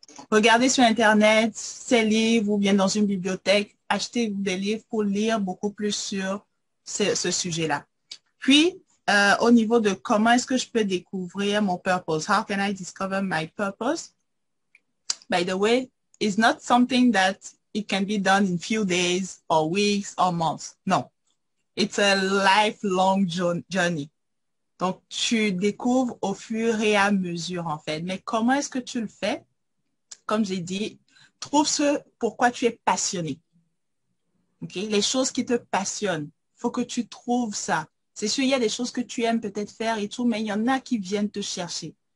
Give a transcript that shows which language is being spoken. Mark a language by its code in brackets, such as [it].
[fr] Regardez sur Internet ces livres ou bien dans une bibliothèque, achetez des livres pour lire beaucoup plus sur ce sujet-là. Puis, au niveau de comment est-ce que je peux découvrir mon purpose, [en] how can I discover my purpose? By the way, it's not something that it can be done in few days or weeks or months. No. It's a lifelong journey. [fr] Donc, tu découvres au fur et à mesure, en fait. Mais comment est-ce que tu le fais? Comme j'ai dit, trouve ce pourquoi tu es passionné. Okay? Les choses qui te passionnent. Il faut que tu trouves ça. C'est sûr, il y a des choses que tu aimes peut-être faire et tout, mais il y en a qui viennent te chercher.